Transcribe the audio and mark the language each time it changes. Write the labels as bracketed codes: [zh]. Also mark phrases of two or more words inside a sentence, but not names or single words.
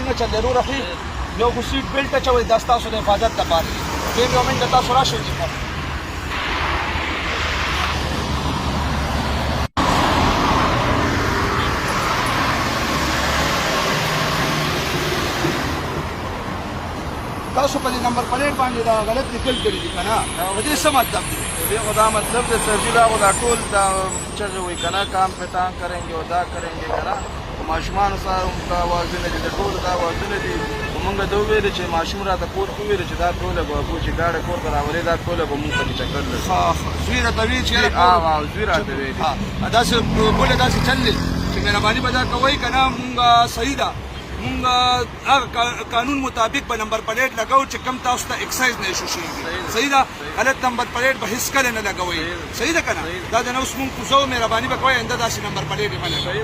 [ps] ضرور اخی یو خو سیټ بیلټ اچوئ دا ستاسو د حفاظت لپاره دی دویم یو منټ تاسو راشئ تاسو په دې نمبر پلیټ باندې دا غلط لیکل کړي دي که نه په دې څه مطلب دی دې خو دا مطلب دی سر جی دا خو دا ټول دا چل وایي که نه [ur] کام پہ تان کریں گے [ps] دا [ur] کریں گے [ps] که نه ماشومانو سره هم دا اوازونه دي د ټولو دا اوازونه دي خو مونږ ته وویلې چې ماشوم راته کور کې وویلې چې دا ټوله به ابو چې ګاډه کور ته راولې دا ټوله به مونږ ته چکر لري زوی راته ویل چې زوی راته ویلې داسې بوله داسې چل دی چې مهرباني به دا کوئ که نه مونږ صحیح ده مونږ هغه قانون مطابق به نمبر پلیټ لګوو چې کم تاسو ته اکسایز نه ایشو شوي صحیح ده غلط نمبر پلیټ به هېڅ کله نه لګوئ صحیح ده که نه دا د نه اوس مونږ کوزو مهرباني به کوئ آینده داسې نمبر پلیټ یې مه لګوئ